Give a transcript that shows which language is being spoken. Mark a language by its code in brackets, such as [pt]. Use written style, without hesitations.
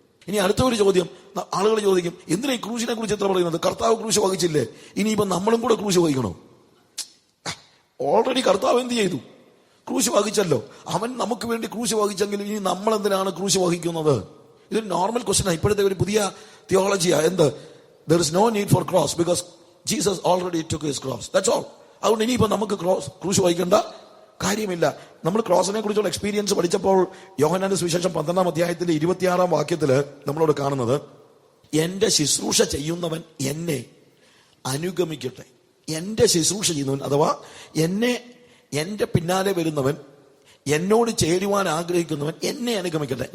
[ml] ഇനി അടുത്ത ഒരു ചോദ്യം ആളുകൾ ചോദിക്കും, എന്തിനാ ഈ ക്രൂശിനെ കുറിച്ച് എത്ര പറയുന്നത്? കർത്താവ് ക്രൂശ് വഹിച്ചില്ലേ, ഇനിയിപ്പോ നമ്മളും കൂടെ ക്രൂശ് വഹിക്കണോ? ഓൾറെഡി കർത്താവ് എന്ത് ചെയ്തു? ക്രൂശ് വഹിച്ചല്ലോ. അവൻ നമുക്ക് വേണ്ടി ക്രൂശ് വഹിച്ചെങ്കിൽ ഇനി നമ്മൾ എന്തിനാണ് ക്രൂശ് വഹിക്കുന്നത്? ഇതൊരു നോർമൽ ക്വസ്റ്റ്യനാണ്. ഇപ്പോഴത്തെ ഒരു പുതിയ തിയോളജിയാ. എന്ത്? [en] there is no need for cross because Jesus already took his cross. That's all. [ml] അതുകൊണ്ട് ഇനിയിപ്പോ നമുക്ക് ക്രൂശ് വഹിക്കേണ്ട കാര്യമില്ല. നമ്മൾ ക്രോസിനെ കുറിച്ചുള്ള എക്സ്പീരിയൻസ് പഠിച്ചപ്പോൾ യോഹന്നാന്റെ സുവിശേഷം 12-ാം അധ്യായത്തിന്റെ 26-ാം വാക്യത്തില് നമ്മളോട് കാണുന്നത്, എന്റെ ശുശ്രൂഷ ചെയ്യുന്നവൻ എന്നെ അനുഗമിക്കട്ടെ. എന്റെ ശുശ്രൂഷ ചെയ്യുന്നവൻ, അഥവാ എന്റെ പിന്നാലെ വരുന്നവൻ, എന്നോട് ചേരുവാൻ ആഗ്രഹിക്കുന്നവൻ എന്നെ അനുഗമിക്കട്ടെ.